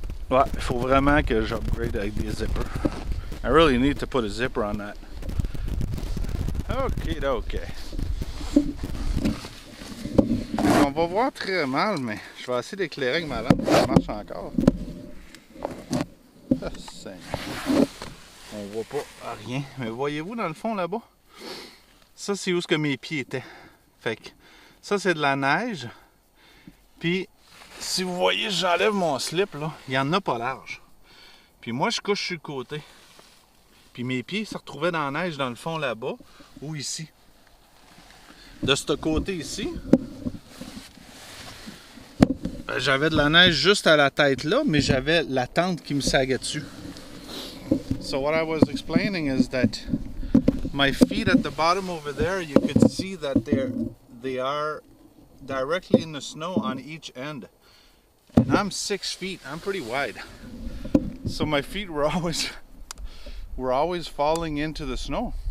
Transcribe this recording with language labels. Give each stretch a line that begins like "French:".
French: Ouais, il faut vraiment que j'upgrade avec des zippers.
English: I really need to put a zipper on that. Ok.
French: On va voir très mal, mais je vais essayer d'éclairer avec ma lampe. Ça marche encore. Ah, Seigneur. On voit pas rien. Mais voyez-vous dans le fond là-bas? Ça, c'est où ce que mes pieds étaient. Fait que ça, c'est de la neige. Puis, si vous voyez, j'enlève mon slip, là, il y en a pas large. Puis moi, je couche sur le côté. Puis mes pieds se retrouvaient dans la neige dans le fond là-bas ou ici. De ce côté ici, j'avais de la neige juste à la tête là, mais j'avais la tente qui me saguait dessus.
English: So what I was explaining is that my feet at the bottom over there, you could see that they are directly in the snow on each end. And I'm 6 feet. I'm pretty wide. So my feet were always falling into the snow.